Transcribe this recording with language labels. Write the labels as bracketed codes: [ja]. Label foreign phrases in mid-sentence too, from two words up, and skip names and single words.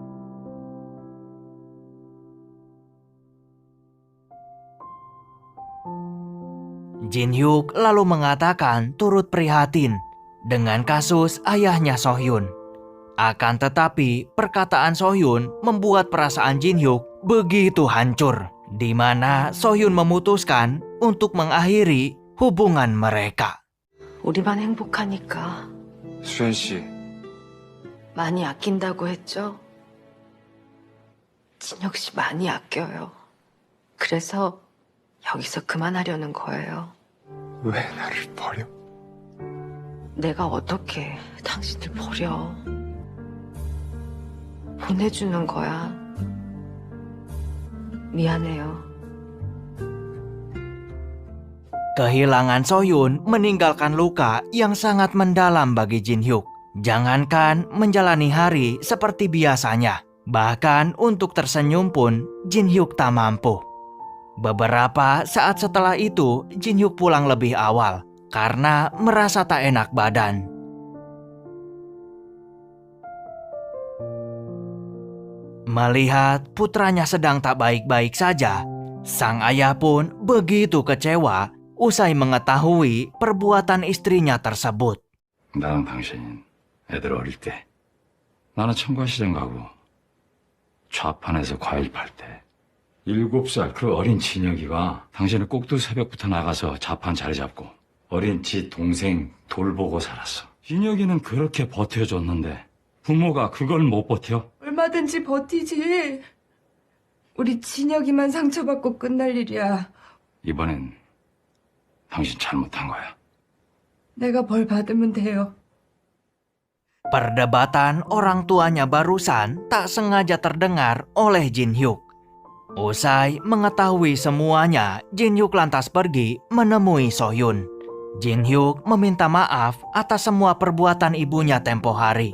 [id] Jin Hyuk lalu mengatakan turut prihatin dengan kasus ayahnya Sohyun. Akan tetapi, perkataan Sohyun membuat perasaan Jin Hyuk begitu hancur, di mana Sohyun memutuskan untuk mengakhiri hubungan mereka. [ko] 우리만 행복하니까 수현 씨, 많이 아낀다고 했죠? 진혁 씨 많이 아껴요. 그래서 여기서 그만하려는 거예요. 왜 나를 버려? 내가 어떻게 당신을 버려? 보내주는 거야. 미안해요. [id] Kehilangan Sohyun meninggalkan luka yang sangat mendalam bagi Jin Hyuk. Jangankan menjalani hari seperti biasanya, bahkan untuk tersenyum pun Jin Hyuk tak mampu. Beberapa saat setelah itu, Jin Hyuk pulang lebih awal karena merasa tak enak badan. Melihat putranya sedang tak baik-baik saja, sang ayah pun begitu kecewa usai mengetahui perbuatan istrinya tersebut. [ko] 나랑 당신 애들 어릴 때 나는 청과시장 가고 좌판에서 과일 팔 때 7살 그 어린 진혁이가 당신은 꼭두 새벽부터 나가서 좌판 자리 잡고 어린 지 동생 돌보고 살았어. 진혁이는 그렇게 버텨줬는데 부모가 그걸 못 버텨? 얼마든지 버티지. 우리 진혁이만 상처받고 끝날 일이야. 이번엔 당신 잘못한 거야. 내가 벌 받으면 돼요. [id] Perdebatan orang tuanya barusan tak sengaja terdengar oleh Jin Hyuk. Usai mengetahui semuanya, Jin Hyuk lantas pergi menemui Sohyun. Jin Hyuk meminta maaf atas semua perbuatan ibunya tempo hari.